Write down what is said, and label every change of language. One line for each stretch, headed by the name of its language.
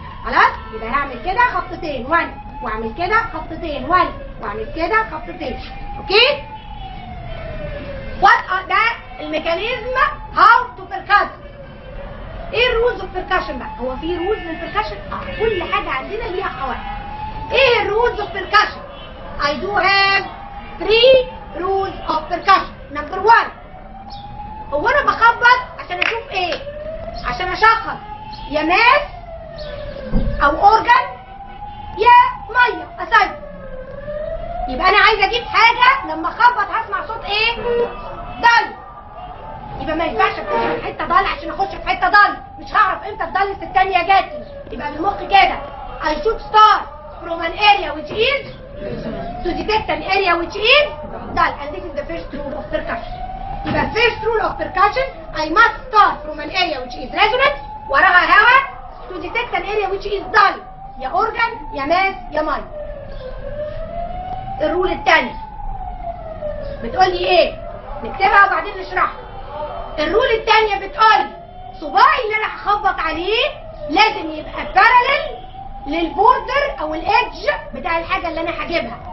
Arabic: خلاص؟ يبقى هعمل كده خبطتين 1 واعمل كده خبطتين 1 واعمل كده خبطتين.
English: Okay? ده الميكانيزم how to percussion.
Arabic: ايه الرولز اوف بيركشن بقى؟ هو في رولز للبيركشن؟ كل حاجه عندنا ليها قواعد. ايه الرولز اوف بيركشن؟
English: I do have 3 rules of percussion. Number 1،
Arabic: هو انا بخبط عشان اشوف ايه؟ عشان اشخص يا ماس او اورجن يا ميه اسد. يبقى انا عايزه اجيب حاجه لما اخبط هسمع صوت ايه؟ ضل. يبقى ما ينفعش ابتدي من حته ضل عشان اخش في حته ضل، مش هعرف امتى الضل الثانيه جاتلي. يبقى بالمخ كده
English: I should start from an area which is to detect an area which is dull, and this is the first rule of percussion. يبقى first rule of percussion I must start from an area which is resonant
Arabic: وراها هواء
English: to detect an area which is dull، يا organ يا mass يا ماي.
Arabic: الرول الثاني بتقول لي ايه؟ نكتبها وبعدين نشرحها. الرول الثانيه بتقول صباعي اللي انا هخبط عليه لازم يبقى بارالل للبوردر او الايدج بتاع الحاجه اللي انا هجيبها.